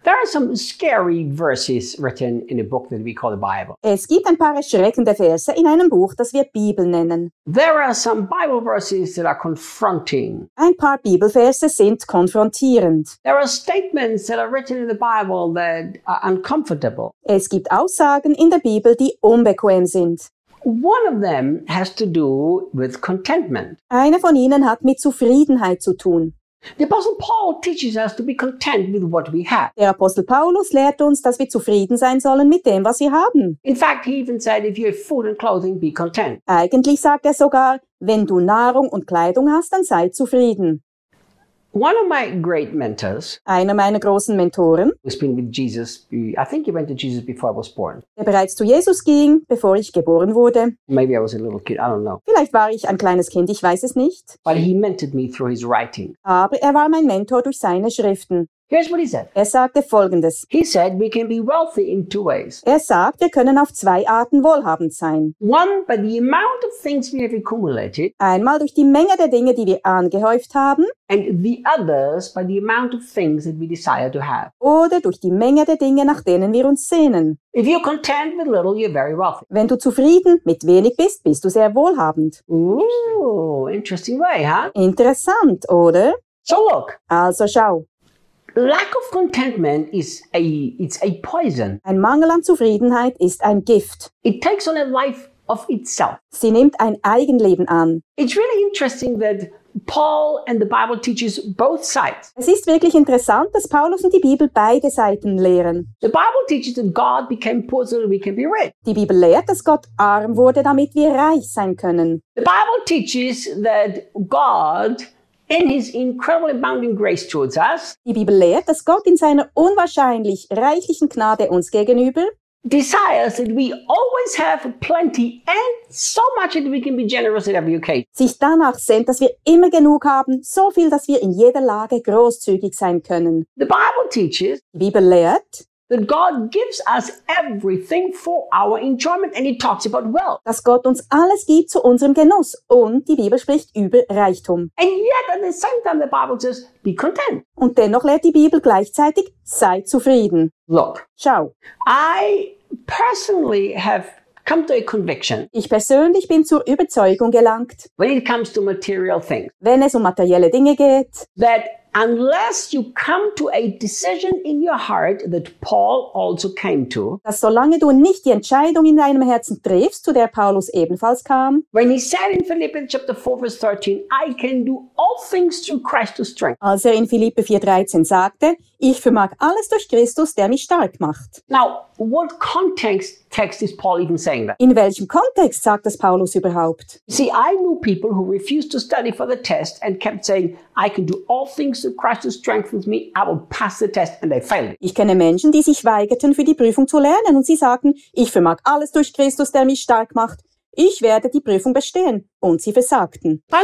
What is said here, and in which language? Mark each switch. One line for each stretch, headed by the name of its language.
English: There are some scary verses written in a book that we call the Bible.
German: Es gibt ein paar erschreckende Verse in einem Buch, das wir Bibel nennen.
English: There are some Bible verses that are confronting.
German: Ein paar Bibelverse sind konfrontierend.
English: There are statements that are written in the Bible that are uncomfortable.
German: Es gibt Aussagen in der Bibel, die unbequem sind.
English: One of them has to do with contentment.
German: Eine von ihnen hat mit Zufriedenheit zu tun.
English: The Apostle Paul teaches us to be content with what we have.
German: Der Apostel Paulus lehrt uns, dass wir zufrieden sein sollen mit dem, was wir haben.
English: In fact, he even said, if you have food and clothing, be content.
German: Eigentlich sagt er sogar, wenn du Nahrung und Kleidung hast, dann sei zufrieden.
English: One of my great mentors.
German: Einer meiner großen Mentoren.
English: Who's been with Jesus? I think he went to Jesus before I was born.
German: Der bereits zu Jesus ging, bevor ich geboren wurde.
English: Maybe I was a little kid. I don't know.
German: Vielleicht war ich ein kleines Kind. Ich weiß es nicht.
English: But he mentored me through his writing.
German: Aber er war mein Mentor durch seine Schriften.
English: Here's what he said.
German: Er sagte Folgendes.
English: He said we can be wealthy in two ways.
German: Er sagt, wir können auf zwei Arten wohlhabend sein.
English: One by the amount of things we have accumulated.
German: Einmal durch die Menge der Dinge, die wir angehäuft haben.
English: And the others by the amount of things that we desire to have.
German: Oder durch die Menge der Dinge, nach denen wir uns sehnen.
English: If you're content with little, you're very wealthy.
German: Wenn du zufrieden mit wenig bist, bist du sehr wohlhabend.
English: Ooh, interesting way, huh?
German: Interessant, oder?
English: So look.
German: Also schau.
English: Lack of contentment is it's a poison.
German: Ein Mangel an Zufriedenheit ist ein Gift.
English: It takes on a life of itself.
German: Sie nimmt ein Eigenleben an.
English: It's really interesting that Paul and the Bible teaches both sides.
German: Es ist wirklich interessant, dass Paulus und die Bibel beide Seiten lehren.
English: The Bible teaches that God became poor so that we can be rich.
German: Die Bibel lehrt, dass Gott arm wurde, damit wir reich sein können.
English: The Bible teaches that God in his incredible abounding grace towards us.
German: Die Bibel lehrt, dass Gott in seiner unwahrscheinlich reichlichen Gnade uns gegenüber
English: desires that we always have plenty and so much that we can be generous at every occasion.
German: Sich danach sehnt, dass wir immer genug haben, so viel, dass wir in jeder Lage großzügig sein können.
English: The Bible teaches.
German: Die Bibel lehrt.
English: That God gives us everything for our enjoyment, and he talks about wealth.
German: Dass Gott uns alles gibt zu unserem Genuss, und die Bibel spricht über Reichtum.
English: And yet, at the same time, the Bible says, "Be content."
German: Und dennoch lehrt die Bibel gleichzeitig, sei zufrieden.
English: Look,
German: schau.
English: I personally have come to a conviction.
German: Ich persönlich bin zur Überzeugung gelangt.
English: When it comes to material things,
German: wenn es um materielle Dinge geht,
English: that unless you come to a decision in your heart that Paul also came to,
German: dass solange du nicht die Entscheidung in deinem Herzen triffst, zu der Paulus ebenfalls kam,
English: when he said in Philippians chapter 4 verse 13, I can do all things through Christ who strengthens.
German: Als er in Philippe 4:13 sagte, ich vermag alles durch Christus, der mich stark macht.
English: Now, what context is Paul even saying that?
German: In welchem Kontext sagt das Paulus überhaupt?
English: See, I knew people who refused to study for the test and kept saying, I can do all things through Christ who strengthens me, I will pass the test, and they failed.
German: Ich kenne Menschen, die sich weigerten, für die Prüfung zu lernen, und sie sagten, ich vermag alles durch Christus, der mich stark macht. Ich werde die Prüfung bestehen. Und sie versagten.